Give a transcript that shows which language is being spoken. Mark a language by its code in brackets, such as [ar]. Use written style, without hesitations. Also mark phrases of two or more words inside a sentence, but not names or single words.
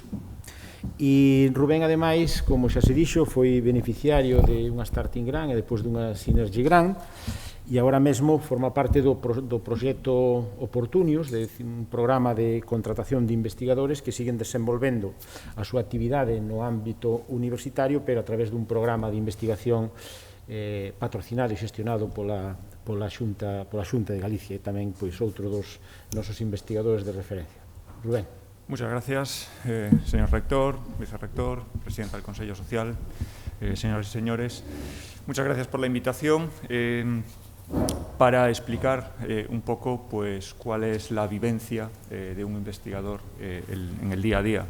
[gl] E Rubén, ademais, como xa se dixo, foi beneficiario de unha Starting Grant e depois dunha Synergy Grant, e agora mesmo forma parte do proxecto Opportunius, un programa de contratación de investigadores que siguen desenvolvendo a súa actividade no ámbito universitario, pero a través dun programa de investigación patrocinado e xestionado pola Xunta de Galicia, e tamén outro dos nosos investigadores de referencia. Rubén. [es] Muchas gracias, señor rector, vicerrector, presidenta del Consejo Social, señoras y señores. Muchas gracias por la invitación para explicar un poco pues, cuál es la vivencia de un investigador en el día a día.